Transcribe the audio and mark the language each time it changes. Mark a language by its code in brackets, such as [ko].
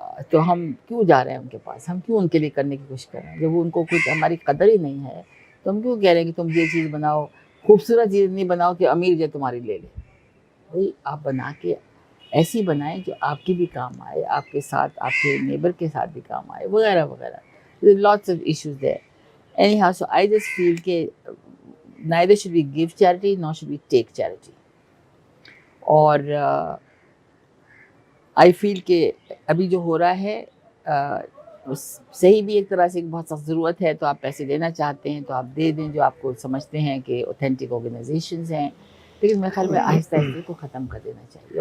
[hi] तो हम क्यों जा रहे हैं उनके पास, हम क्यों उनके लिए करने की कोशिश कर रहे हैं जब वो उनको कुछ हमारी कदर ही नहीं है. तो हम क्यों कह रहे हैं कि तुम ये चीज़ बनाओ, खूबसूरत चीज़ नहीं बनाओ कि अमीर जो तुम्हारी ले ले. भाई आप बना के ऐसी बनाएं जो आपकी भी काम आए, आपके साथ आपके नेबर के साथ भी काम आए, वगैरह वगैरह. [en] Lots of issues there. Anyhow, so I just feel कि neither should we give charity nor should we take charity. [hi] और [en] I feel [hi] कि अभी जो हो रहा है सही भी एक तरह से बहुत सख्त ज़रूरत है. तो आप पैसे देना चाहते हैं तो आप दे दें जो आपको समझते हैं कि ऑथेंटिक ऑर्गेनाइजेशंस हैं, लेकिन मेरे ख्याल में आहिस्ता आहिस्ता को ख़त्म कर देना चाहिए.